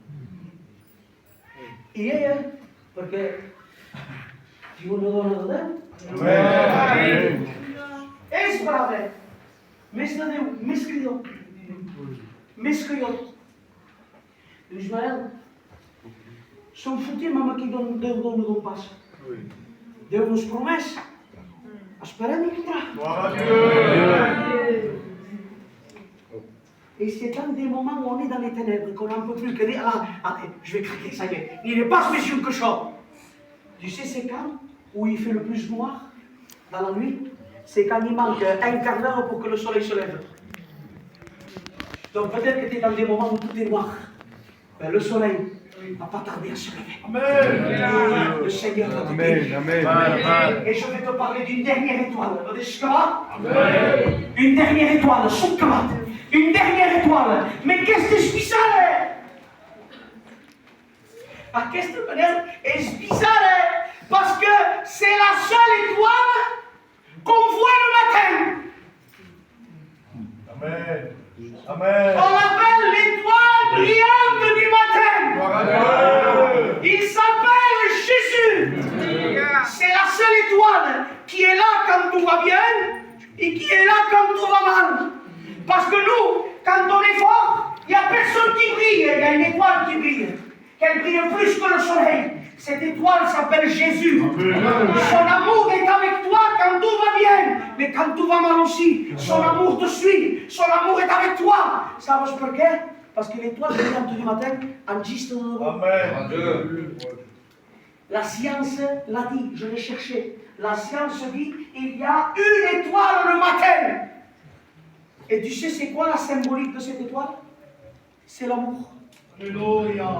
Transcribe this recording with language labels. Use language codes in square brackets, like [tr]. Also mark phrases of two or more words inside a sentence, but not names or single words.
[ca] I ella, perquè diu una dona de Déu, és brava, més de Déu, més que jo. Més que jo. Diu, Ismael, som fotim amb aquí d'on Déu dona d'on passa. Déu nos promès. Esperem i vindrà. [fr] Et c'est un des moments où on est dans les ténèbres, qu'on n'en peut plus, que dire, je vais craquer, ça y est, il n'est pas spécial que ça. Tu sais, c'est quand où il fait le plus noir dans la nuit, c'est quand il manque un quart d'heure pour que le soleil se lève. Donc peut-être que tu es dans des moments où tout est noir. Ben, le soleil ne va pas tarder à se lever. Amen. Le Seigneur va t'aider. Et je vais te parler d'une dernière étoile. Une dernière étoile, une dernière étoile. Mais qu'est-ce que c'est bizarre? [ca] Aquesta manera és [fr] bizarre parce que c'est la seule étoile qu'on voit le matin. Amen. Amen. On l'appelle l'étoile brillante du matin. Il s'appelle Jésus. C'est la seule étoile qui est là quand tout va bien et qui est là quand tout va mal. Parce que nous, quand on est fort, il n'y a personne qui brille. Il y a une étoile qui brille. Qu'elle brille plus que le soleil. Cette étoile s'appelle Jésus. Son amour est avec toi quand tout va bien, mais quand tout va mal aussi. Son amour te suit. Son amour est avec toi. [es] Sabes por qué? [fr] Parce que l'étoile brillante du matin existe de nouveau. Amen. La science l'a dit, je l'ai cherché. La science dit il y a une étoile le matin. Et tu sais c'est quoi la symbolique de cette étoile? C'est l'amour. Alléluia.